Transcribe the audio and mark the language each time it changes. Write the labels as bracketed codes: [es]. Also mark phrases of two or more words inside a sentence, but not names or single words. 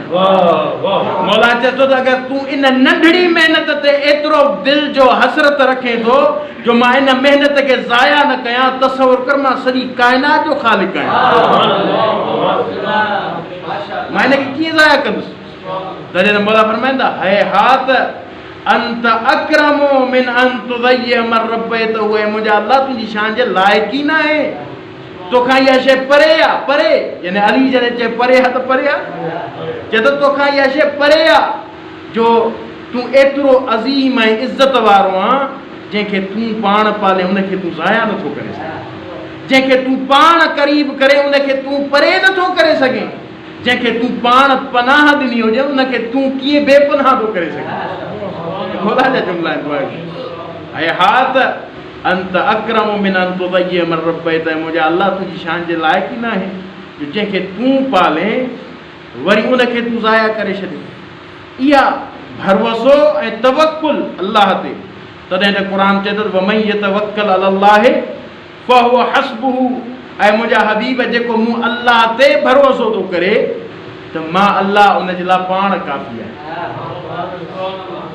[sd] मौला चए थो त अगरि तूं इन नंढड़ी महिनत ते एतिरो दिलि जो हसरत रखे थो जो मां इन महिनत खे ज़ाया न कयां, तसवुर कर मां सॼी काइनात जो ख़ालिक़ आहियां, मां हिनखे कीअं ज़ाया कंदुसि। तॾहिं त मौला फरमाईंदा है [ar] هات أنت أكرم من أن تضيع من ربيت, [sd] त उहे मुंहिंजा अल्लाह तुंहिंजी शान जे लाइक़ ई न आहे। तोखां इहा शइ परे आहे, परे यानी अली जॾहिं चए परे आहे त परे आहे, चए त तोखां इहा शइ परे आहे जो तूं एतिरो अज़ीम ऐं इज़त वारो आहे, जंहिंखे तूं पाण पाले उनखे तूं ज़ाया नथो करे सघे, जंहिंखे तूं पाण क़रीब करे उनखे तूं परे नथो करे सघे, जंहिंखे तूं पाण पनाह ॾिनी हुजे उनखे तूं कीअं बेपनाह थो करे सघे। मौला जा जुमला आहिनि। ऐं हा त [ar] أنت أكرم من أن تضيع من ربيت, [sd] त मुंहिंजा अल्लाह तुंहिंजी शान जे लाइक़ ई न आहे जो जंहिंखे तूं पाले वरी उनखे तूं ज़ाया करे छॾे। इहा भरवसो ऐं तवक्कुल अल्लाह ते, तॾहिं त क़ुर चए थो [ar] ومن يتوكل على الله فهو حسبه, [sd] ऐं मुंहिंजा हबीब जेको मूं अल्लाह ते भरोसो थो करे त मां अल्लाह उनजे लाइ पाण काफ़ी आहे।